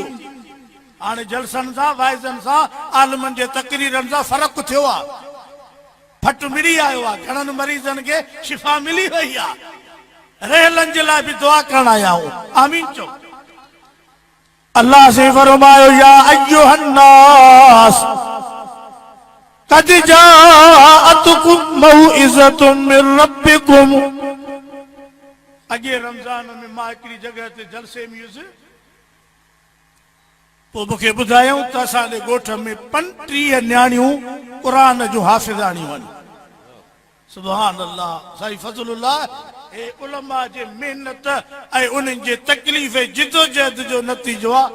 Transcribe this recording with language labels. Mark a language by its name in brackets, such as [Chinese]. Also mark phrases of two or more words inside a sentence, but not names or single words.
[Sindhi] हाणे जलसनि सां वाइज़नि सां आलमनि जे तकरीरनि सां फ़र्क़ु थियो आहे, फट मिड़ी आयो आहे। घणनि मरीज़नि खे शिफ़ा मिली वई आहे। रहलनि जे लाइ बि दुआ करण आया आहियूं। आमीन चओ। अल्लाह से फरमायो [Arabic] يا أيها الناس قد جاءتكم موعظة من ربكم. [Sindhi] अॻे रमज़ान में मां हिकिड़ी जॻह ते जलसे में हुयुसि, पोइ मूंखे ॿुधायूं त असांजे ॻोठ में 35 न्याणियूं क़ुरान जूं हाफ़िज़ाणियूं आहिनि। [Arabic] سبحان الله. [Sindhi] साईं फज़लुल्लाह हे उलमा जे मेहनत ऐं उन्हनि जे तकलीफ़ जिदोजहद जो नतीजो आहे।